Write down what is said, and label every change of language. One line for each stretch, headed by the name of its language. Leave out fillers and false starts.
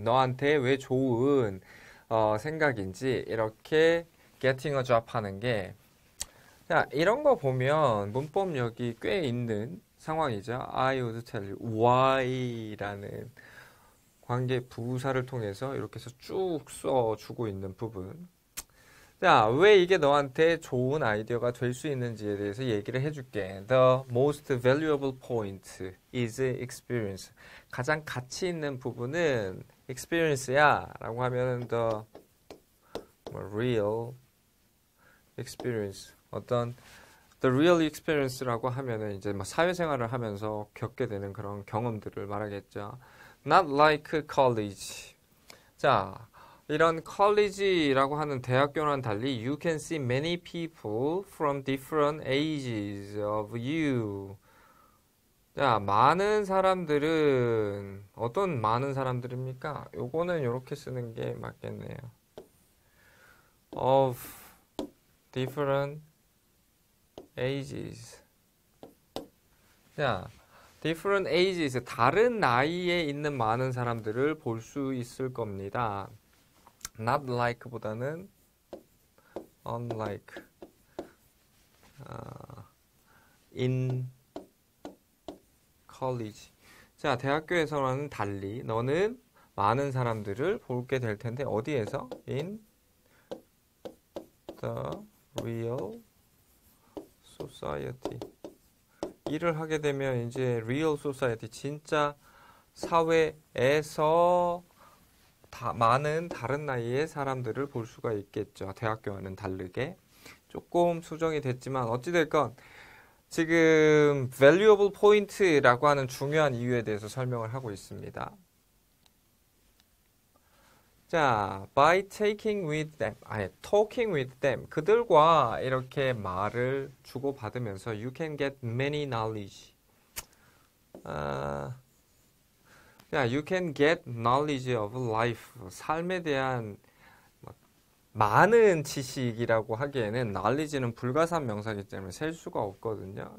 Korean: 너한테 왜 좋은 생각인지 이렇게 getting a job 하는 게 자, 이런 거 보면 문법력이 꽤 있는 상황이죠. I would tell you why라는 관계 부사를 통해서 이렇게 해서 쭉 써주고 있는 부분. 자, 왜 이게 너한테 좋은 아이디어가 될 수 있는지에 대해서 얘기를 해줄게.
English: The most valuable point is experience.
Korean: 가장 가치 있는 부분은 experience야 라고 하면 the real experience. 어떤 the real experience라고 하면은 이제 뭐 사회생활을 하면서 겪게 되는 그런 경험들을 말하겠죠.
English: Not like college.
Korean: 자, 이런 college라고 하는 대학교와는 달리
English: you can see many people from different ages of you.
Korean: 자, 많은 사람들은 어떤 많은 사람들입니까? 요거는 이렇게 쓰는 게 맞겠네요.
English: Of different ages.
Korean: 자, different ages, 다른 나이에 있는 많은 사람들을 볼 수 있을 겁니다.
English: Not like
Korean: 보다는
English: unlike. In college.
Korean: 자, 대학교에서는 달리 너는 많은 사람들을 보게 될 텐데 어디에서?
English: In the real society.
Korean: 일을 하게 되면 이제 real society, 진짜 사회에서 많은 다른 나이의 사람들을 볼 수가 있겠죠. 대학교와는 다르게. 조금 수정이 됐지만 어찌됐건 지금 valuable point라고 하는 중요한 이유에 대해서 설명을 하고 있습니다. 자,
English: by talking with them.
Korean: 그들과 이렇게 말을 주고받으면서
English: you can get many knowledge. you can get knowledge of life.
Korean: 삶에 대한 많은 지식이라고 하기에는 knowledge는 불가산 명사이기 때문에 셀 수가 없거든요.